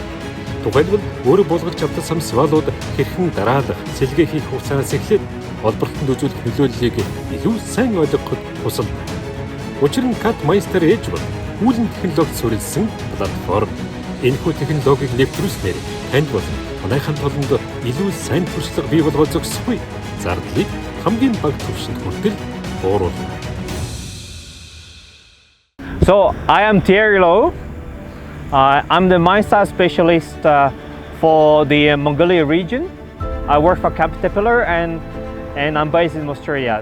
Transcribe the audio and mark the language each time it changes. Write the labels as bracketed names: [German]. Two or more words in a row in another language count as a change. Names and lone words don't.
[Mongolian] Тухайлбал өөрөө булгаж авдаг самсвалууд хэрхэн дараалах, сэлгээ хийх хугацаанаас эхлээд олборлолтод үзүүлэх нөлөөллийг илүү сайн ойлгоход тусалдаг. Учир нь Cat Meister Edge бол үүлэн технологид суурилсан платформ. Энэхүү технологиг нэвтрүүлснээр танд бол танайхан толонд илүү сайн туршлага бий болгож зогсохгүй, зардлыг хамгийн бага түвшинд хүртэл бууруулна. [English] So I am Thierry Lowe. I'm the Meister specialist for the Mongolia region. I work for Caterpillar and I'm based in Australia.